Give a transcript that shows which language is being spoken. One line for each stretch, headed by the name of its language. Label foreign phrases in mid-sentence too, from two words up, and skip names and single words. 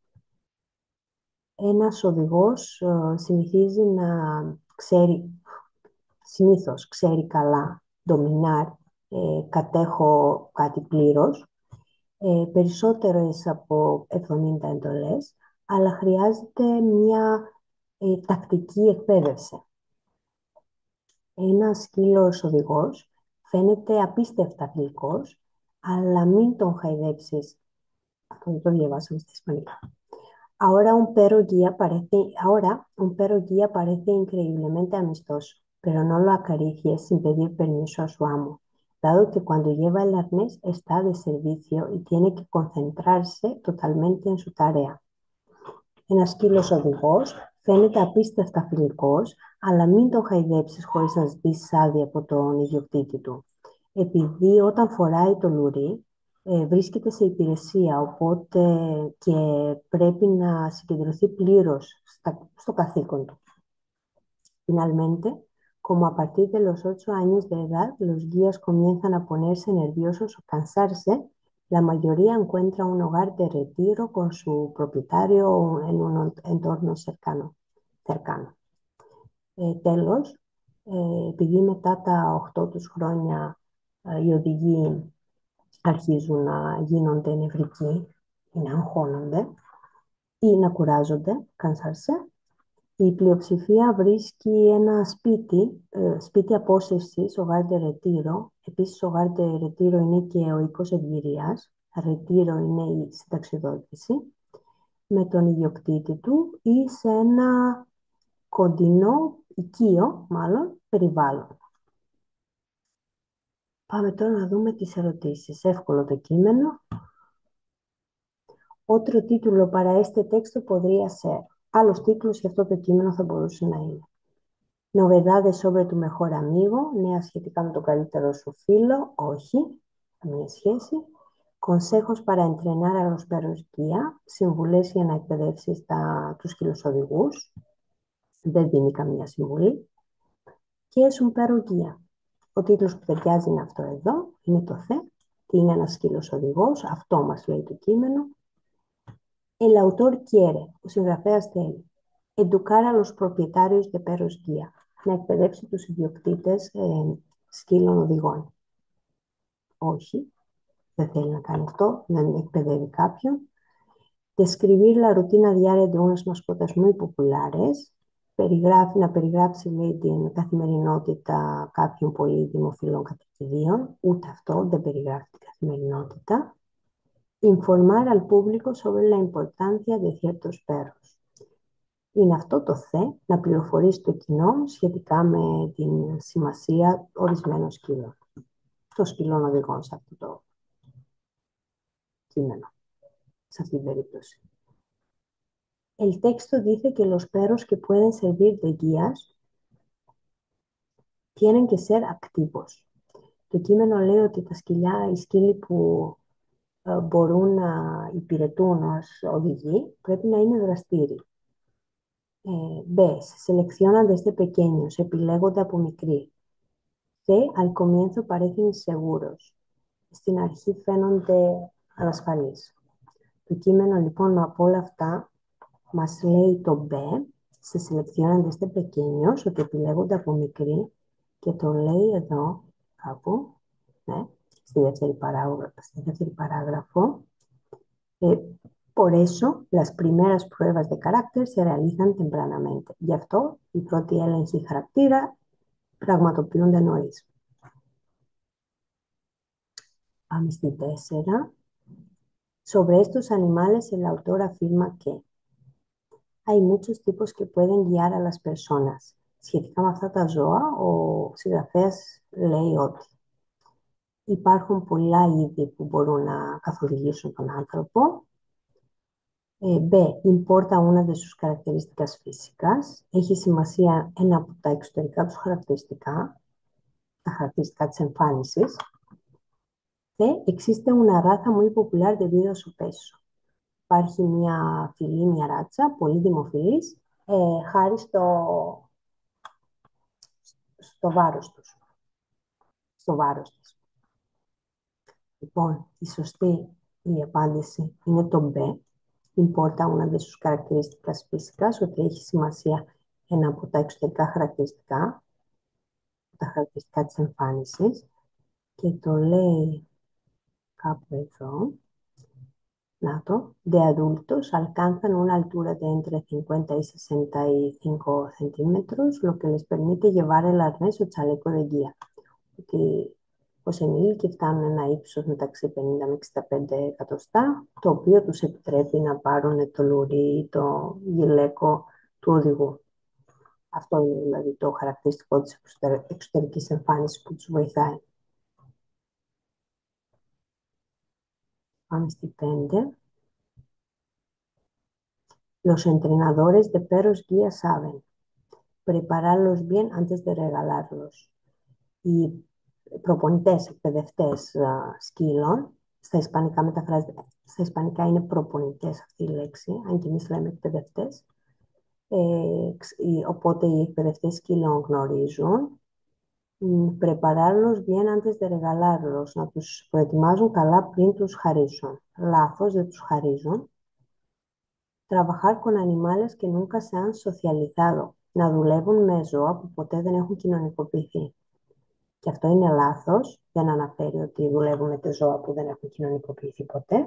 Greek: Ένας οδηγός συνήθως ξέρει καλά, ντομινάρ, κατέχω κάτι πλήρως, περισσότερες από 70 εντολές, αλλά χρειάζεται μια τακτική εκπαίδευση. Ένας σκύλος οδηγός φαίνεται απίστευτα γλυκός, αλλά μην τον χαϊδέψεις. Αυτό δεν το διαβάσαμε στα ισπανικά.
Spanish: Ahora un perro guía parece increíblemente amistoso, pero no lo acaricies sin pedir permiso a su amo, dado que cuando lleva el arnés está de servicio y tiene que concentrarse totalmente en su tarea.
Greek: Ένας σκύλος οδηγός φαίνεται απίστευτα φιλικός, αλλά μην τον χαϊδέψεις χωρίς να ζητήσεις άδεια από τον ιδιοκτήτη του. Επειδή όταν φοράει το λουρί, βρίσκεται σε υπηρεσία, οπότε και πρέπει να συγκεντρωθεί πλήρως στο καθήκον του.
Spanish: Finalmente, como a partir de los 8 años de edad, los guías comienzan a ponerse nerviosos o cansarse, la mayoría encuentra un hogar de retiro con su propietario en un entorno cercano.
Greek: Τέλος, επειδή μετά τα 8 τους χρόνια οι οδηγοί αρχίζουν να γίνονται νευρικοί ή να αγχώνονται ή να κουράζονται, cansarse, η πλειοψηφία βρίσκει ένα σπίτι απόσυρσης,
Spanish: hogar de retiro.
Greek: Επίσης,
Spanish: hogar de retiro
Greek: είναι και ο οίκος ευγυρίας, retiro είναι η συνταξιδότηση, με τον ιδιοκτήτη του ή σε ένα κοντινό, οικείο μάλλον, περιβάλλον. Πάμε τώρα να δούμε τις ερωτήσεις. Εύκολο το κείμενο.
Spanish: Otro título para este texto podría ser,
Greek: άλλος τίτλος για αυτό το κείμενο θα μπορούσε να είναι
Spanish: Novedades sobre tu mejor amigo,
Greek: νέα σχετικά με το καλύτερο σου φίλο, όχι, καμία σχέση.
Spanish: Consejos para entrenar a los perros guía,
Greek: συμβουλές για να εκπαιδεύσεις τους σκύλους οδηγούς, δεν δίνει καμία συμβουλή.
Spanish: Και es un perro guía.
Greek: Ο τίτλος που ταιριάζει είναι αυτό εδώ, είναι το θε, τι είναι ένας σκύλος οδηγός, αυτό μας λέει το κείμενο.
Spanish: El autor quiere,
Greek: ο συγγραφέας θέλει,
Spanish: educar a los propietarios de perros guía,
Greek: να εκπαιδεύσει τους ιδιοκτήτες σκύλων οδηγών. Όχι, δεν θέλει να κάνει αυτό, δεν εκπαιδεύει κάποιον.
Spanish: Describir la rutina diaria de unas mascotas muy populares,
Greek: να περιγράψει, λέει, την καθημερινότητα κάποιων πολύ δημοφιλών κατοικιδίων, ούτε αυτό δεν περιγράφει την καθημερινότητα.
Spanish: Informar al público sobre la importancia de ciertos perros.
Greek: Είναι αυτό το θε, να πληροφορήσει το κοινό σχετικά με την σημασία ορισμένων σκύλων. Των σκύλων οδηγών σε αυτό το κείμενο, σε αυτή την περίπτωση.
Spanish: El texto dice que los perros que pueden servir de guías tienen que ser activos.
Greek: Το κείμενο λέει ότι οι σκύλοι που μπορούν να υπηρετούν ως οδηγοί πρέπει να είναι δραστήριοι.
Spanish: B. Se seleccionan desde pequeños,
Greek: επιλέγονται από μικροί. C.
Spanish: Al comienzo parecen inseguros.
Greek: Στην αρχή φαίνονται ανασφαλείς. Το κείμενο λοιπόν από όλα αυτά μας λέει το B.
Spanish: Se seleccionan desde pequeños,
Greek: ότι επιλέγονται από μικροί, και το λέει εδώ κάπου, ναι, στη δεύτερη παράγραφο.
Spanish: Por eso, las primeras pruebas de carácter se realizan tempranamente.
Greek: Γι' αυτό, οι πρώτοι έλεγχοι χαρακτήρα πραγματοποιούνται νωρίς. Πάμε στη 4.
Spanish: Sobre estos animales, el autor afirma que hay muchos tipos que pueden guiar a las personas.
Greek: Σχετικά με αυτά τα ζώα, ο συγγραφέας λέει ότι υπάρχουν πολλά είδη που μπορούν να καθοδηγήσουν τον άνθρωπο. B.
Spanish: Importa una de sus características físicas.
Greek: Έχει σημασία ένα από τα εξωτερικά τους χαρακτηριστικά, τα χαρακτηριστικά της εμφάνισης. C.
Spanish: Existe una raza muy popular debido a su peso.
Greek: Υπάρχει μια φυλή, μια ράτσα, πολύ δημοφιλής, χάρη στο βάρος τους, στο βάρος της. Λοιπόν, η απάντηση είναι το B.
Spanish: Importa una de sus características físicas,
Greek: ότι έχει σημασία ένα από τα εξωτερικά χαρακτηριστικά, τα χαρακτηριστικά της εμφάνισης, και το λέει κάπου εδώ. Να το.
Spanish: De adultos alcanzan una altura de entre 50 y 65 centímetros, lo que les permite llevar el arnés o chaleco de guía.
Greek: Ότι ως ενήλικοι φτάνουν ένα ύψος μεταξύ 50 με 65 εκατοστά, το οποίο τους επιτρέπει να πάρουν το λουρί ή το γυλαίκο του οδηγού. Αυτό είναι δηλαδή το χαρακτηριστικό της εξωτερικής εμφάνισης που τους βοηθάει. Πάμε στη 5.
Spanish: Los entrenadores de perros guía saben prepararlos bien antes de regalarlos.
Greek: Οι προπονητές, εκπαιδευτές σκύλων, στα ισπανικά είναι προπονητές αυτή η λέξη, αν και εμείς λέμε εκπαιδευτές. Οπότε οι εκπαιδευτές σκύλων γνωρίζουν.
Spanish: Prepararlos bien antes de regalarlos,
Greek: να τους προετοιμάζουν καλά πριν τους χαρίσουν. Λάθος, δεν τους χαρίζουν.
Spanish: Trabajar con animales que nunca se han socializado,
Greek: να δουλεύουν με ζώα που ποτέ δεν έχουν κοινωνικοποιηθεί. Και αυτό είναι λάθος, δεν αναφέρει ότι δουλεύουν με ζώα που δεν έχουν κοινωνικοποιηθεί ποτέ.